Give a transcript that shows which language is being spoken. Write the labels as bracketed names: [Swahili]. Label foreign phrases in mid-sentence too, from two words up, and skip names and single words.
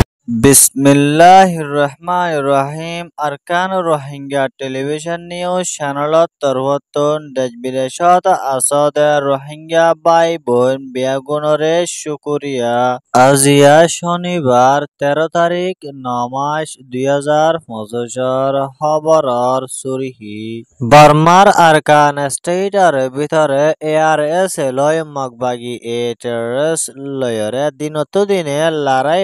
[Arabic] Bismillahirrahmanirrahim. [Rohingya] Arkan Rohingya television news channelot torboton dejbideshot asode Rohingya bai বোন বেয়াগুনরে শুকুরিয়া। আজিয়া শনিবার 13 তারিখ 9 মাস 2025 খবরর সুরিহি বর্মার আরকান স্টেটর ভিতরে এআরএস লয় মগবাগি এ টেররিস্ট লয়রে দিনতো দিনে লড়াই